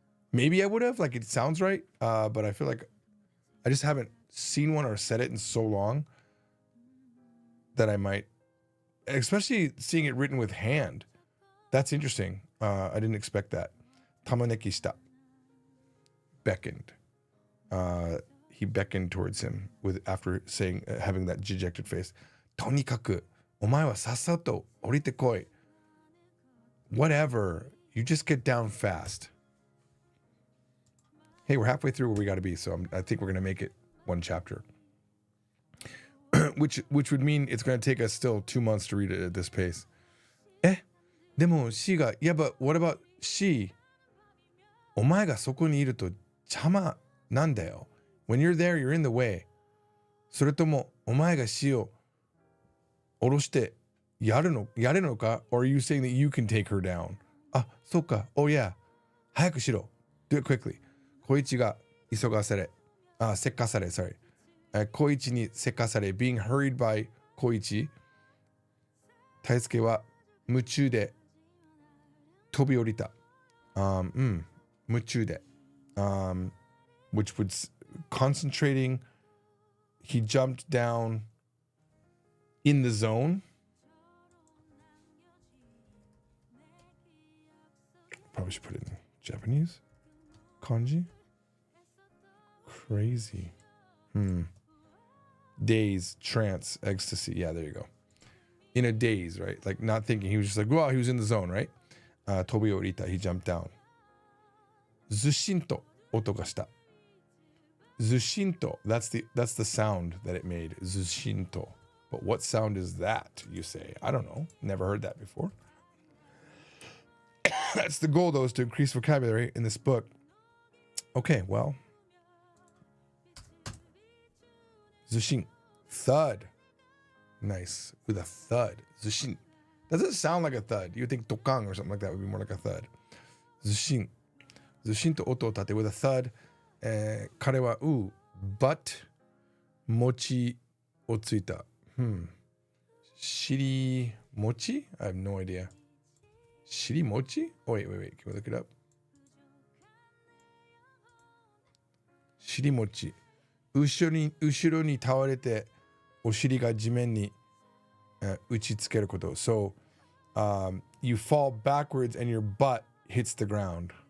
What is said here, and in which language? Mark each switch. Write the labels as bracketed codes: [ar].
[en] Maybe I would have, like it sounds right. But I feel like I just haven't seen one or said it in so long that I might, especially seeing it written with hand. That's interesting. I didn't expect that. [ja] Tamaneki shita. [en] Beckoned. He beckoned towards him with after saying having that dejected face. [ja] とにかくお前はさっさと降りてこい. [en] Whatever. You just get down fast. Hey, we're halfway through where we got to be, so I think we're going to make it one chapter. which would mean it's going to take us still 2 months to read it at this pace. [ja] でも she が [en] Yeah, but what about she? [ja] お前がそこにいると邪魔なんだよ. [en] When you're there, you're in the way. [ja] それともお前が she を下ろしてやれるのか? [en] Or are you saying that you can take her down? [ja] そうか. [en] Oh yeah. [ja] 早くしろ. [en] Do it quickly. [ja] 小一が急がされ。せっかされ. [en] Sorry. [ja] 小一にせっかされ. [en] Being hurried by 小一. [ja] 大輔は夢中で飛び降りた。夢中で。 [en] Which would concentrating. He jumped down in the zone. Probably should put it in Japanese. Kanji. Crazy. Daze, trance, ecstasy. Yeah, there you go. In a daze, right? Like not thinking. He was just like, well, he was in the zone, right? [ja] Tobi orita. [en] He jumped down. [ja] Zushinto oto ga shita. Zushinto. [en] That's the sound that it made. Zushinto. But what sound is that, you say? I don't know. Never heard that before. That's the goal, though, is to increase vocabulary in this book. Okay, well. Zushin. Thud. Nice. With a thud. Zushin. Doesn't sound like a thud. You would think tokang or something like that would be more like a thud. Zushin. [ja] ずしんと音を立て [en] with a thud、 [ja] 彼は [en] but [ja] 餅をついた。 [en] 尻餅 I have no idea. 尻餅 wait, can we look it up? [ja] 尻餅。後ろに倒れて、お尻が地面に、打ちつけること。 [en] So, you fall backwards and your butt hits the ground.